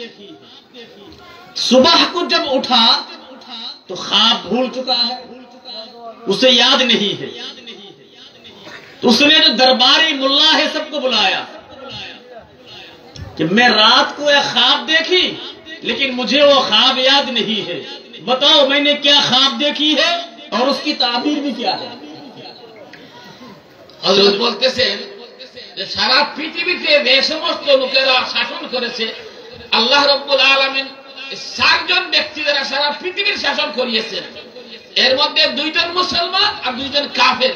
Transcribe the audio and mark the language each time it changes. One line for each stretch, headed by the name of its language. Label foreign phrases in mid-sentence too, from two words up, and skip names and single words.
Urdu: صبح کو جب اٹھا تو خواب بھول چکا ہے، اسے یاد نہیں ہے۔ تو اس نے جو درباری ملا ہے سب کو بلایا کہ میں رات کو ایک خواب دیکھی لیکن مجھے وہ خواب یاد نہیں ہے، بتاؤ میں نے کیا خواب دیکھی ہے اور اس کی تعبیر بھی کیا ہے۔
Bangla: হযরত বলতেছেন যে সারা পৃথিবীতে যে সমস্ত লোকেরা শাসন করেছে
Arabic: الله رب العالمين
Bangla: চারজন ব্যক্তি যারা সারা পৃথিবীর শাসন করিয়েছেন, এর মধ্যে দুইজন মুসলমান আর দুইজন কাফের।